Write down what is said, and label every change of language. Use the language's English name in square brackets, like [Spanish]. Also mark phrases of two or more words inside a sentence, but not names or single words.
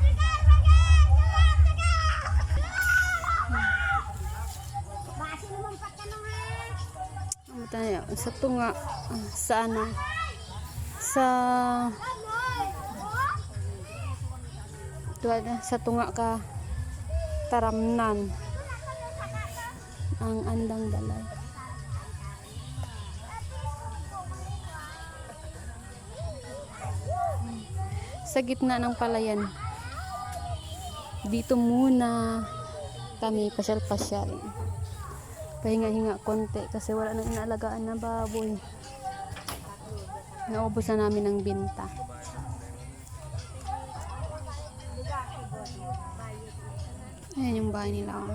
[Hiligaynon] Tayo sa tunga sa ano sa tunga ka taramnan ang andang balay. [Filipino] Sa gitna ng palayan dito muna kami pasyal-pasyal, pahinga-hinga konti kasi wala nang inaalagaan na baboy. Naubos na namin ng binta. Ayan yung bahay nila.